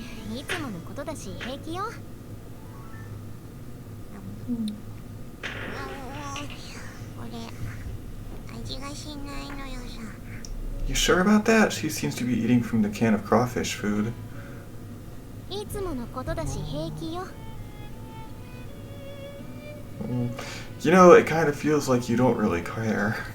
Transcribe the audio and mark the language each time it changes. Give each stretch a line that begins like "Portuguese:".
Japanese: いつものことだし平気よ。これ味がしないのよさ。
English: You sure about that? She seems to be eating from the can of crawfish food.
Japanese: いつものことだし平気よ。
English: You know, it kind of feels like you don't really care.